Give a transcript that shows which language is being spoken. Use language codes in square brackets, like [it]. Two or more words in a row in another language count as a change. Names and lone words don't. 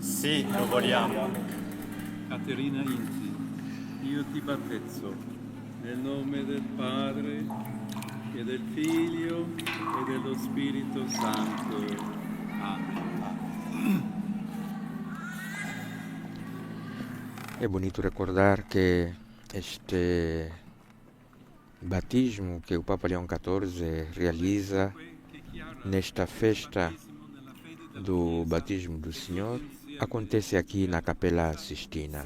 [it] Sì, lo vogliamo. Caterina Inti, io ti battezzo nel nome del Padre e del Figlio e dello Spirito Santo. Amen. [pt] É bonito recordar que este batismo que o Papa Leão XIV realiza nesta festa do batismo do Senhor acontece aqui na Capela Sistina.